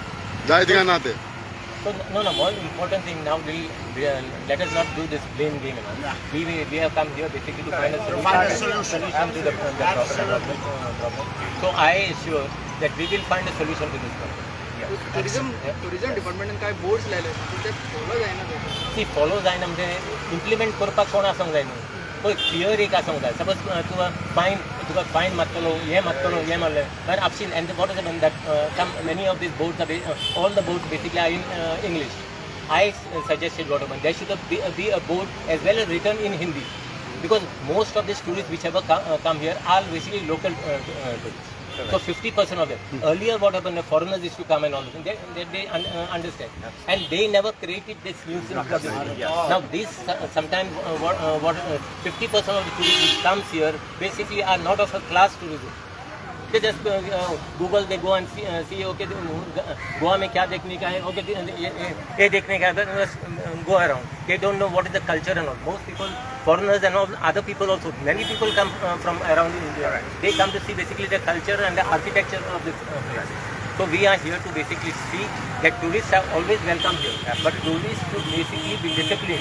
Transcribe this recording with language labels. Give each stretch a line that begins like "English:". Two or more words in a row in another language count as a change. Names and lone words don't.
English: So, no, more important thing now, let us not do this blame game. We have come here basically to find a solution to the problem. So I assure that we will find a solution to this problem. tourism department
Konkani: काय बोर्ड्स लायले ते फॉलो जायना ती फॉलो जायना म्हणजे इम्प्लिमेंट करपाक कोण आसंक जाय न्हू पळय क्लियर एक आसंक जाय सपोज तुका फायन मारतलो हे मारलें बट
English: I've seen and what is happened that many of these boards are all the boards basically are in English. I suggested what happened there should be a board as well as written in Hindi because most of these tourists which ever come here are basically local tourists. So 50% of them. Earlier what happened, the foreigners used to come and all this, they understand. And they never created this nuisance. Now this sometimes 50% of the tourists which comes here basically are not of a class tourism. They just Google, they go and see okay,
Hindi: Goa में क्या देखने का है,
English: okay,
Hindi: ये देखने का है,
English: go around. They don't know what is the culture and all. Most people, foreigners and all, other people also, many people come from around India. They come to see basically the culture and the architecture of this place. So we are here to basically see that tourists are always welcome here, but tourists should basically be disciplined.